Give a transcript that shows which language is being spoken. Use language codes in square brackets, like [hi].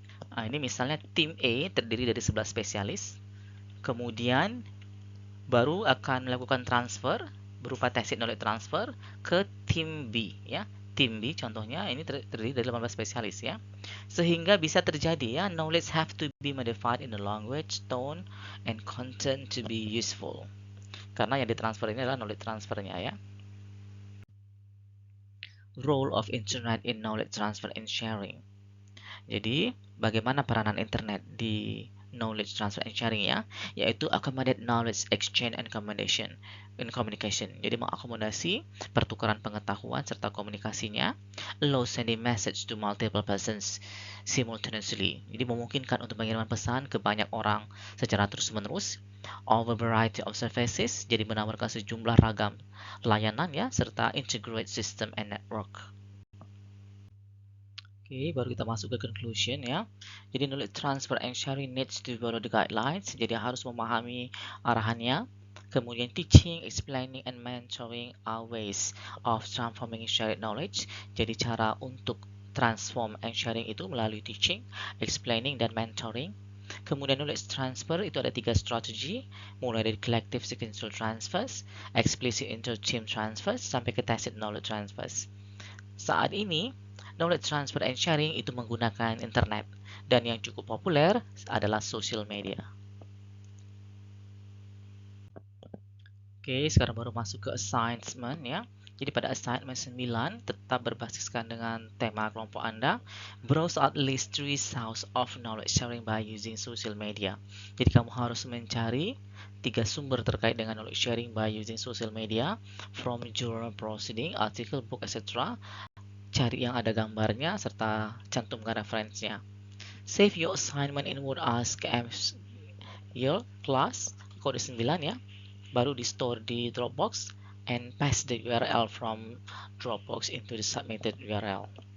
[id] Nah, ini misalnya tim A terdiri dari 11 spesialis. Kemudian baru akan melakukan transfer berupa tacit knowledge transfer ke tim B ya. Tim B contohnya ini terdiri dari 18 spesialis ya. Sehingga bisa terjadi ya, [en] knowledge have to be modified in the language, tone, and content to be useful. [id] Karena yang ditransfer ini adalah knowledge transfernya ya. [en] Role of internet in knowledge transfer and sharing. [id] Jadi, bagaimana peranan internet di knowledge transfer and sharing ya, yaitu [en] accommodate knowledge exchange and communication. [id] Jadi mengakomodasi pertukaran pengetahuan serta komunikasinya, [en] allow sending message to multiple persons simultaneously. [id] Jadi memungkinkan untuk mengirimkan pesan ke banyak orang secara terus-menerus, [en] over variety of services, [id] jadi menawarkan sejumlah ragam layanan ya, serta [en] integrate system and network. [id] Oke, baru kita masuk ke conclusion ya. [en] Jadi knowledge transfer and sharing needs to follow the guidelines. [id] Jadi harus memahami arahannya. [en] Kemudian teaching, explaining, and mentoring are ways of transforming shared knowledge. [id] Jadi cara untuk transform and sharing itu melalui teaching, explaining, dan mentoring. Kemudian knowledge transfer itu ada 3 strategi, mulai dari collective sequential transfers, explicit inter-team transfers, sampai ke tacit knowledge transfers. Saat ini, knowledge transfer and sharing itu menggunakan internet, dan yang cukup populer adalah social media. Oke, sekarang baru masuk ke assignment ya. Jadi pada assignment 9 tetap berbasiskan dengan tema kelompok Anda. [en] Browse at least 3 sources of knowledge sharing by using social media. [id] Jadi kamu harus mencari 3 sumber terkait dengan knowledge sharing [en] by using social media from journal proceeding, article, book, etc. [id] Cari yang ada gambarnya serta cantumkan referensinya. [en] Save your assignment in Word as your class kode 9 ya. [id] baru di store di Dropbox, [en] and paste the URL from Dropbox into the submitted URL.